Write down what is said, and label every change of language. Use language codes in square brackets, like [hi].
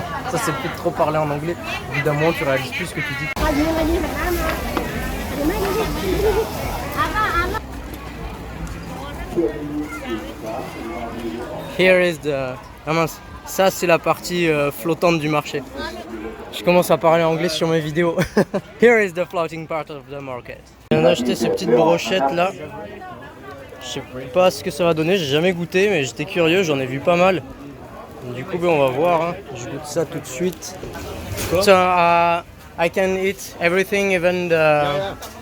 [fr] Ça c'est peut-être trop parler en anglais. Évidemment tu réalises plus ce que tu dis. [en] Here is the... [fr] Ah mince, ça c'est la partie flottante du marché. Je commence à parler anglais sur mes vidéos. [en] Here is the floating part of the market. [fr] Je viens d'acheter ces petites brochettes là. Je sais pas ce que ça va donner, j'ai jamais goûté, mais j'étais curieux, j'en ai vu pas mal. Du coup, ben, on va voir, hein. Je goûte ça tout de suite. [en] So, I can eat everything, even the...